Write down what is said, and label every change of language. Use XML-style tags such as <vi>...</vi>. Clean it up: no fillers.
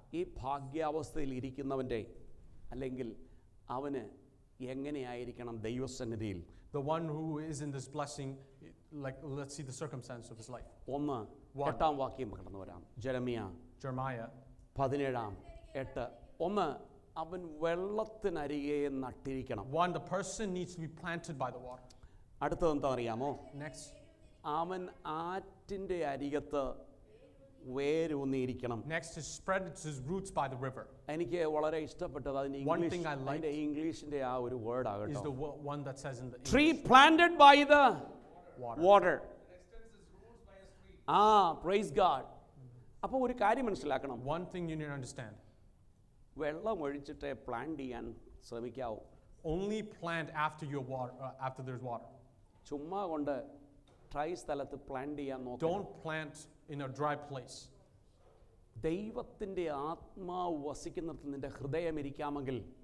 <ml>ഈ ഭാഗ്യാവസ്ഥയിൽ ഇരിക്കുന്നവൻ്റെ അല്ലെങ്കിൽ അവന് എങ്ങനെയായിരിക്കണം ദൈവസന്നിധിയിൽ?</ml> <en>the one who is in this blessing, like let's see the circumstance of his life.</en> <ml>8-ാം വാക്യം കടന്നു വരാം. ജെറമ്യാ</ml> <en>Jeremiah</en> <ml>17:8. അവൻ വെള്ളത്തിനരികെ നട്ടിരിക്കണം.</ml> <en>one, the person needs to be planted by the water.</en> <ml>അടുത്തത് എന്താ അറിയാമോ?</ml> <en>Next,</en> <ml>അവൻ ആറ്റിൻ്റെ അരികത്ത് വേരൂന്നിയിരിക്കണം.</ml> <en>next is spread his roots by the river.</en> <ml>എനിക്ക് വളരെ ഇഷ്ടപ്പെട്ടത് അതിൻ്റെ</ml> <en>One thing I like</en> <ml>ഇംഗ്ലീഷിൻ്റെ ആ ഒരു word</ml> <en>Is</en> <ml>ആകട്ടോ.</ml> <en>the one that says in the Tree planted by the water. water. Praise God.</en> <ml>അപ്പോൾ ഒരു കാര്യം മനസ്സിലാക്കണം.</ml> <en>One thing you need to understand.</en> <ml>വെള്ളം ഒഴിച്ചിട്ട് പ്ലാന്റ് ചെയ്യാൻ ശ്രമിക്കാവൂ.</ml> <en>Only plant after your water, after there's water.</en> <ml>ചുമ്മാ കൊണ്ട് dry സ്ഥലത്ത് പ്ലാന്റ് ചെയ്യാൻ നോക്കണം.</ml> <en>Don't plant in a dry place.</en> <ml>ദൈവത്തിൻ്റെ ആത്മാവ് വസിക്കുന്നിടത്ത് നിന്റെ ഹൃദയം ഇരിക്കാമെങ്കിൽ</ml>